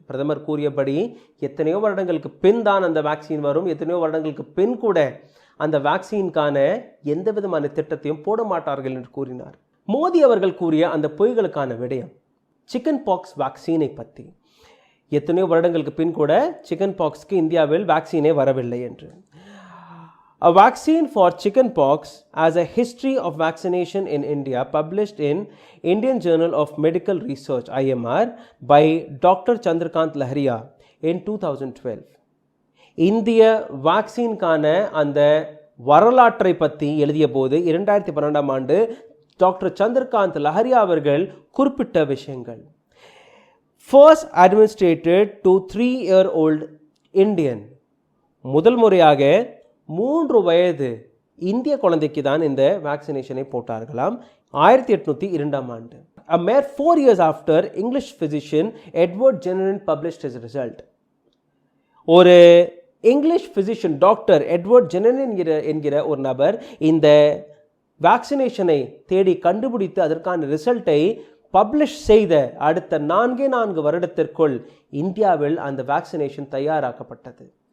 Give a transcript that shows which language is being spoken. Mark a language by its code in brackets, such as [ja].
[ta] பிரதமர் கூறியபடி எத்தனையோ வருடங்களுக்கு பின் தான் அந்த வேக்சின் வரும், எத்தனையோ வருடங்களுக்கு பின் கூட அந்த வேக்சினுக்கான எந்த விதமான திட்டத்தையும் போட மாட்டார்கள் என்று கூறினார். மோடி அவர்கள் கூறிய அந்த பொய்களுக்கான விடயம் சிக்கன் பாக்ஸ் வேக்சினை பற்றி. எத்தனையோ வருடங்களுக்கு பின் கூட சிக்கன் பாக்ஸ்க்கு இந்தியாவில் வேக்சினே வரவில்லை என்று. [en] A vaccine for chickenpox as a history of vaccination in India, published in Indian Journal of Medical Research IMR by Dr. Chandrakant Laharia in 2012. [ta] இந்திய வேக்சின்கான அந்த வரலாற்றை பற்றி எழுதிய போது 2012ஆம் ஆண்டு டாக்டர் சந்திரகாந்த் லஹரியா அவர்கள் குறிப்பிட்ட விஷயங்கள். [en] First administered to 3-year-old Indian. [ta] முதல் முறையாக 3 வயது இந்திய குழந்தைக்கு தான் இந்த வேக்சினேஷனை போட்டார்களாம் 1802ஆம் ஆண்டு. [en] A mere 4 years after, English physician Edward Jenner published his result. [ta] ஒரு இங்கிலீஷ் பிசிஷியன் டாக்டர் எட்வர்ட் ஜெனன் என்கிற ஒரு நபர் இந்த வேக்சினேஷனை தேடி கண்டுபிடித்து அதற்கான ரிசல்ட்டை பப்ளிஷ் செய்த அடுத்த 4 வருடத்திற்குள் இந்தியாவில் அந்த வேக்சினேஷன் தயாராக்கப்பட்டது.